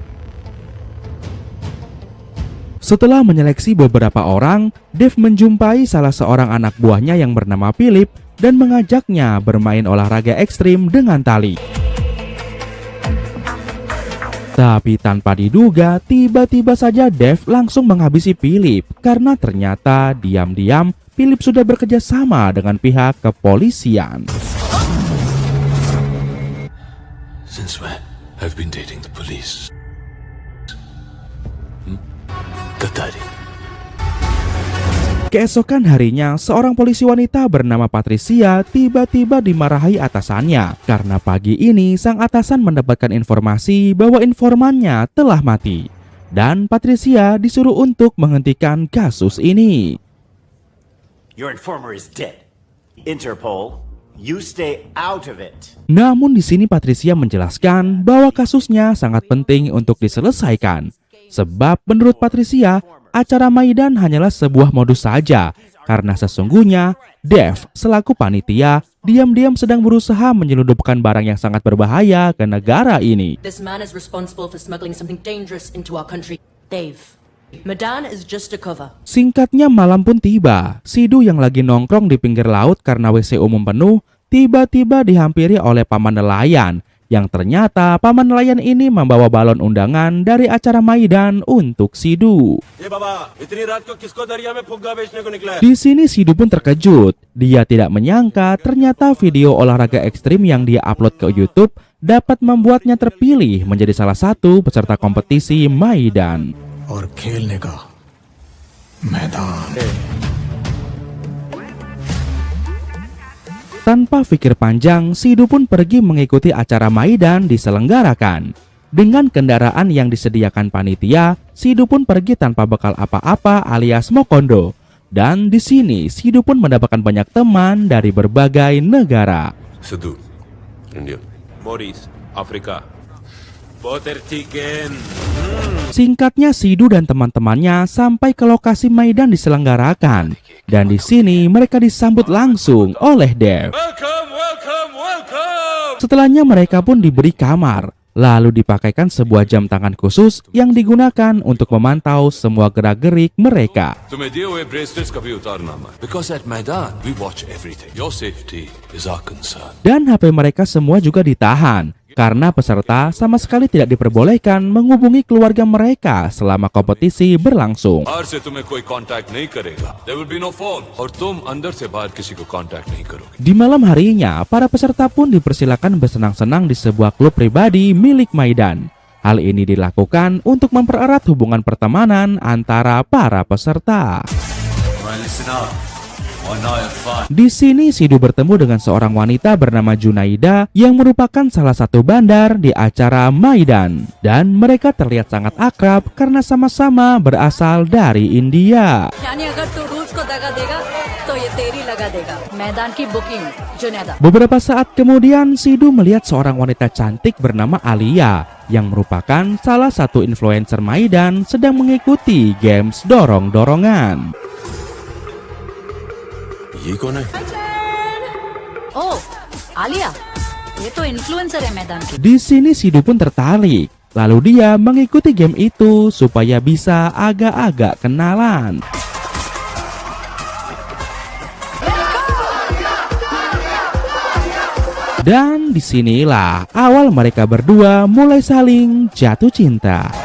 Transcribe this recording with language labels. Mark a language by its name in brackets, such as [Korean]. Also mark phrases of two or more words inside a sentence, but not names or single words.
[Indonesian] Setelah menyeleksi beberapa orang, Dev menjumpai salah seorang anak buahnya yang bernama Philip dan mengajaknya bermain olahraga ekstrim dengan tali. Tapi tanpa diduga, tiba-tiba saja Dev langsung menghabisi Philip karena ternyata diam-diam Philip sudah bekerja sama dengan pihak kepolisian. [English] Since when I've been dating the police? Katari. [Indonesian] Keesokan harinya, seorang polisi wanita bernama Patricia tiba-tiba dimarahi atasannya karena pagi ini sang atasan mendapatkan informasi bahwa informannya telah mati. Dan Patricia disuruh untuk menghentikan kasus ini. [English] Your informer is dead. Interpol, you stay out of it. [Indonesian] Namun di sini Patricia menjelaskan bahwa kasusnya sangat penting untuk diselesaikan. Sebab menurut Patricia, acara Maidan hanyalah sebuah modus saja, karena sesungguhnya Dev selaku panitia diam-diam sedang berusaha menyelundupkan barang yang sangat berbahaya ke negara ini. [English] This man is responsible for smuggling something dangerous into our country. Dave. Maidan is just a cover. [Indonesian] Singkatnya malam pun tiba. Sidu yang lagi nongkrong di pinggir laut karena WC umum penuh, tiba-tiba dihampiri oleh paman nelayan yang ternyata paman nelayan ini membawa balon undangan dari acara Maidan untuk Sidhu. Di sini Sidhu pun terkejut. Dia tidak menyangka ternyata video olahraga ekstrim yang dia upload ke YouTube dapat membuatnya terpilih menjadi salah satu peserta kompetisi Maidan. [Hindi] और खेलने का मैदान। [Indonesian] Tanpa pikir panjang, Sidhu pun pergi mengikuti acara Maidan diselenggarakan. Dengan kendaraan yang disediakan panitia, Sidhu pun pergi tanpa bekal apa-apa alias mokondo. Dan di sini Sidhu pun mendapatkan banyak teman dari berbagai negara. Sidhu, India. Maurice, Afrika. [English] Butter chicken. [Indonesian] Singkatnya, Sidhu dan teman-temannya sampai ke lokasi Maidan diselenggarakan. Dan di sini mereka disambut langsung oleh Dev. [English] Welcome, welcome, welcome. [Indonesian] Setelahnya mereka pun diberi kamar. Lalu dipakaikan sebuah jam tangan khusus yang digunakan untuk memantau semua gerak-gerik mereka. [Hindi] तुम्हें दिए हुए bracelets कभी उतारना मत. [English] Because at Maidan we watch everything. Your safety is our concern. [Indonesian] Dan HP mereka semua juga ditahan karena peserta sama sekali tidak diperbolehkan menghubungi keluarga mereka selama kompetisi berlangsung. [Hindi] बाहर से तुम्हें कोई कांटेक्ट नहीं करेगा. [English] There will be no phone. [Hindi] और तुम अंदर से बाहर किसी को कांटेक्ट नहीं करोगे. [Indonesian] Di malam harinya, para peserta pun dipersilakan bersenang-senang di sebuah klub pribadi milik Maidan. Hal ini dilakukan untuk mempererat hubungan pertemanan antara para peserta. [English] Listen up. One night of fun. [Indonesian] Di sini Sidhu bertemu dengan seorang wanita bernama Junaida yang merupakan salah satu bandar di acara Maidan. Dan mereka terlihat sangat akrab karena sama-sama berasal dari India. [Hindi] यानी अगर तू रूल्स को दगा देगा तो ये तेरी लगा देगा मैदान की बुकिंग जुनैदा। [Indonesian] Beberapa saat kemudian Sidhu melihat seorang wanita cantik bernama Alia yang merupakan salah satu influencer Maidan sedang mengikuti games dorong-dorongan. [Hindi] ये कौन है? ओ आलिया, ये तो इन्फ्लुएंसर है मैदान की। [Indonesian] Di sini Sidhu pun tertarik. Lalu dia mengikuti game itu supaya bisa agak-agak kenalan. Dan disinilah awal mereka berdua mulai saling jatuh cinta.